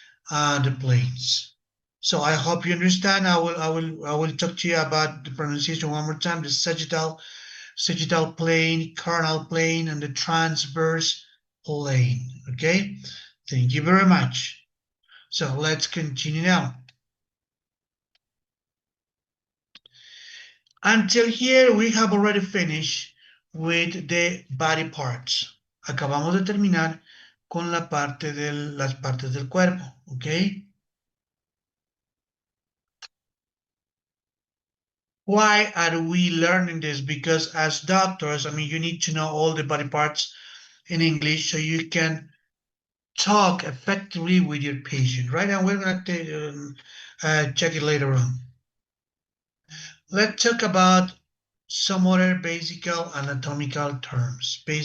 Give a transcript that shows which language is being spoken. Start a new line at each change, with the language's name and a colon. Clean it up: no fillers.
English: The planes. So I hope you understand. I will talk to you about the pronunciation one more time. The sagittal plane, coronal plane, and the transverse plane. Okay. Thank you very much. So let's continue now. Until here, we have already finished with the body parts.
Spanish: Acabamos de terminar con las partes del cuerpo.
English: Okay. Why are we learning this? Because as doctors, I mean, you need to know all the body parts in English so you can talk effectively with your patient, right? And we're going to check it later on. Let's talk about some other basic anatomical terms.